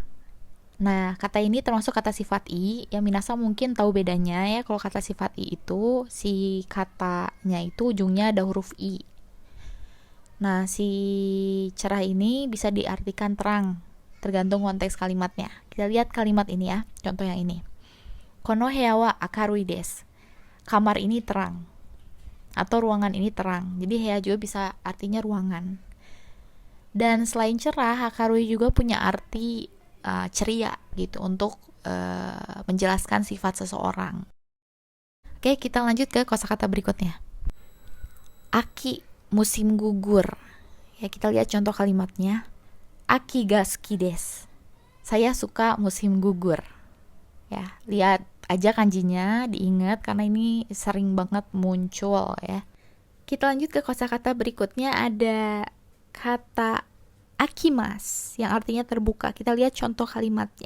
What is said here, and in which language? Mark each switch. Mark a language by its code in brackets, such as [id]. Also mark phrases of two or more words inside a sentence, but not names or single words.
[id] Nah, kata ini termasuk kata sifat i, yang minasang mungkin tahu bedanya ya. Kalau kata sifat i itu, si katanya itu ujungnya ada huruf i. Nah, si cerah ini bisa diartikan terang, tergantung konteks kalimatnya. Kita lihat kalimat ini ya, contoh yang ini. [ja] この部屋は明るいです. [id] Kamar ini terang. Atau ruangan ini terang. Jadi heya juga bisa artinya ruangan. Dan selain cerah, akarui juga punya arti ceria gitu untuk menjelaskan sifat seseorang. Oke, kita lanjut ke kosakata berikutnya. Aki, musim gugur. Ya, kita lihat contoh kalimatnya. [ja] 秋が好きです. [id] Saya suka musim gugur. Ya, lihat aja kanjinya, diingat karena ini sering banget muncul ya. Kita lanjut ke kosakata berikutnya, ada kata akimas yang artinya terbuka. Kita lihat contoh kalimatnya.